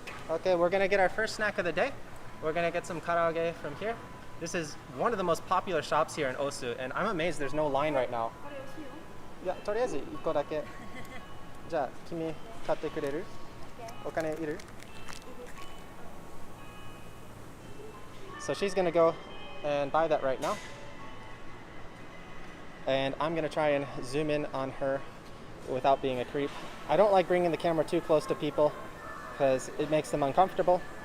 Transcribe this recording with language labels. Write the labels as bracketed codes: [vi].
[en] Okay, we're gonna get our first snack of the day. We're gonna get some karaage from here. This is one of the most popular shops here in Osu, and I'm amazed there's no line right now. [ja] いや、とりあえず1個だけ。じゃあ、君買ってくれる? お金いる? [en] So she's gonna go and buy that right now. And I'm gonna try and zoom in on her without being a creep. I don't like bringing the camera too close to people because it makes them uncomfortable.